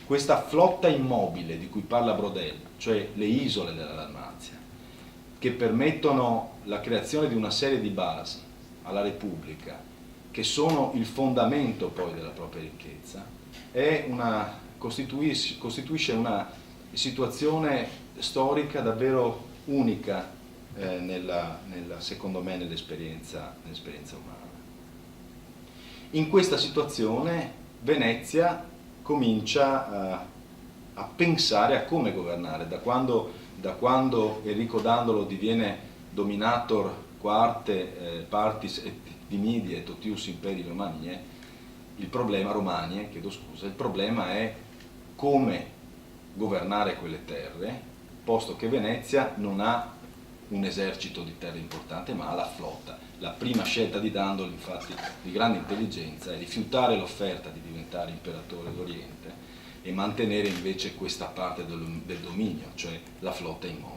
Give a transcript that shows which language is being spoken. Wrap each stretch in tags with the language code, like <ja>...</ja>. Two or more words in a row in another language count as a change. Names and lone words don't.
<it>questa flotta immobile di cui parla Brodel, cioè le isole della Dalmazia, che permettono la creazione di una serie di basi alla Repubblica, che sono il fondamento poi della propria ricchezza, costituisce una situazione storica davvero unica secondo me nell'esperienza umana. In questa situazione Venezia comincia a pensare a come governare, da quando Enrico Dandolo diviene</it> <la>dominator quarte partis et dimidi et totius imperi Romaniae,</la> <it>il problema è come governare quelle terre, posto che Venezia non ha un esercito di terre importante, ma ha la flotta. La prima scelta di Dandolo, infatti, di grande intelligenza, è rifiutare l'offerta di diventare imperatore d'Oriente e mantenere invece questa parte del dominio, cioè la flotta immobile.</it>